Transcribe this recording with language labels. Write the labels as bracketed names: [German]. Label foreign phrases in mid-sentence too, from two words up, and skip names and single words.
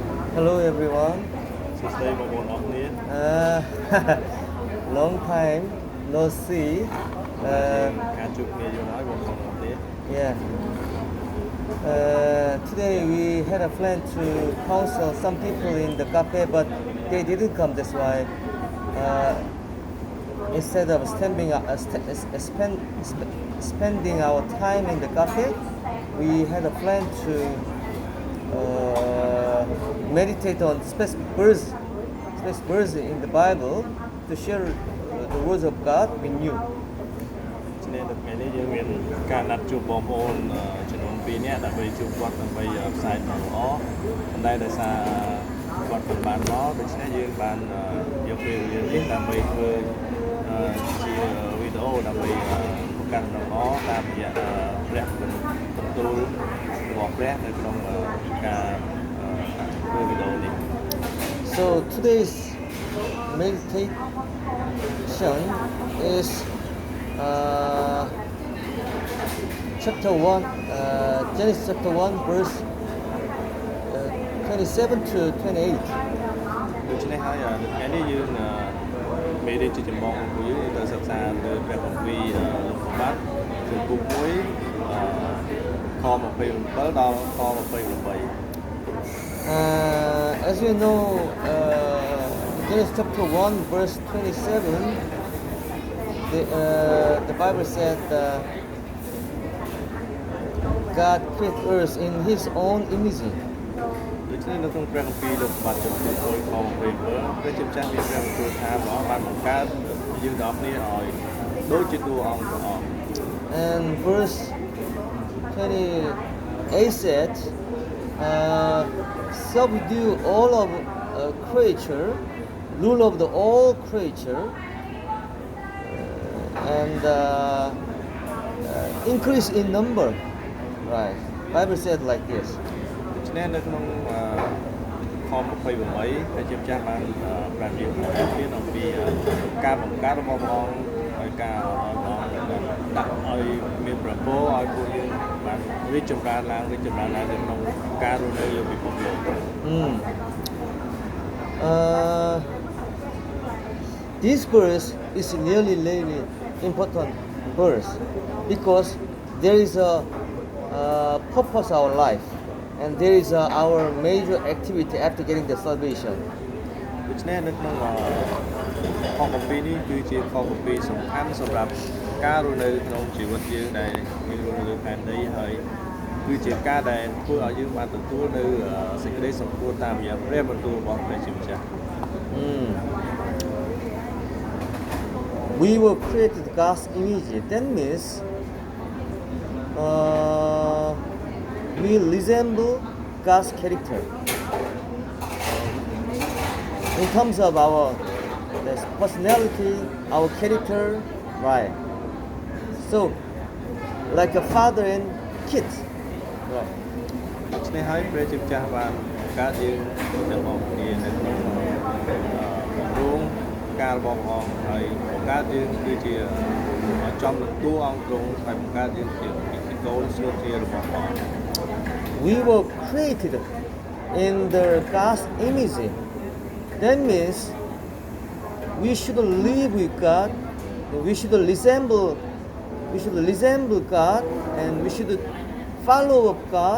[English] Hello everyone. [Khmer] សួស្តីបងប្អូនអរគ្នា [English] Uh, long time no see. [Khmer] យើង Uh, ការជួបគ្នាយូរហើយបងប្អូនអរគ្នា [English] yeah. Today we had a plan to counsel some people in the cafe, but they didn't come. That's why uh, instead of spending our time in the cafe, we had a plan to meditate on specific verse in the Bible to share the words of God with you. [Khmer] ឆ្នេះនៅថ្ងៃនេះយើងមានការណាត់ជួបបងប្អូនចំនួន2នាក់ដើម្បីជួបគាត់ដើម្បីផ្សាយដំណឹងល្អប៉ុន្តែដោយសារគាត់មិនបានមកដូច្នេះយើងបានយកពេលវេលានេះដើម្បីធ្វើជាវីដេអូដើម្បីបង្កើតដំណឹងល្អតាមរយៈព្រះបន្ទូលរបស់ព្រះនៅក្នុងការធ្វើវីដេអូនេះ [English] So today's meditation is chapter 1, Genesis chapter 1, verse 27 to 28. [Khmer] ដូច្នេះហើយនៅថ្ងៃនេះយើងមេរៀនជាចម្បងរបស់យើងទៅសិក្សាលើព្រះគម្ពីរលោកសម្បត្តិគឺពុក1ខ27ដល់ខ28 [English] As you know, Genesis chapter 1, verse 27, the Bible said God created earth in His own image. [Khmer] ដូច្នេះនៅក្នុងព្រះគម្ពីរលោកសម្បត្តិចំពោះ1ខ27ព្រះជាម្ចាស់មានព្រះបន្ទូលថាព្រះអង្គបានបង្កើតយើងទាំងអស់គ្នាឲ្យដូចជាតួអង្គព្រះអង្គ [English] And verse 28 said, subdue all of creature, rule of the all creature, and increase in number. Right. Bible said like this. [Khmer] ដូច្នេះនៅក្នុងខ28ព្រះជាម្ចាស់បានប្រាប់យើងពីអំពីការបង្កើតរបស់ព្រះអង្គហើយការដាក់ឲ្យមានប្រពោឲ្យពួកយើងបានរីកចម្រើនឡើងនៅក្នុងការរស់នៅលើពិភពលោក [English] This verse is really important verse because there is a purpose of our life and there is our major activity after getting the salvation. [Khmer] ដូច្នេះនៅក្នុងខគម្ពីរនេះគឺជាខគម្ពីរសំខាន់សម្រាប់ការរស់នៅក្នុងជីវិតយើងដែលយើងរស់នៅលើផែនដីហើយគឺជាការដែលធ្វើឲ្យយើងបានទទួលនៅសេចក្តីសម្ពោធតាមរយៈព្រះបន្ទូលរបស់ព្រះជាម្ចាស់ [English] We were created God's image. That means we resemble God's character in terms of our personality, our character, right? So, like a father and kids, right? [Khmer] ដូច្នេះហើយព្រះជាម្ចាស់បានកើតយើងទាំងអស់គ្នានៅក្នុងរោងការរបស់ព្រះអង្គហើយបង្កើតយើងគឺជាចំនឹងតួអង្គទ្រង់ហើយបង្កើតយើងជាកូនស្រួតជារបស់ព្រះអង្គ [English] We were created in the God's image. That means we should live with God. We should resemble God, and we should follow God.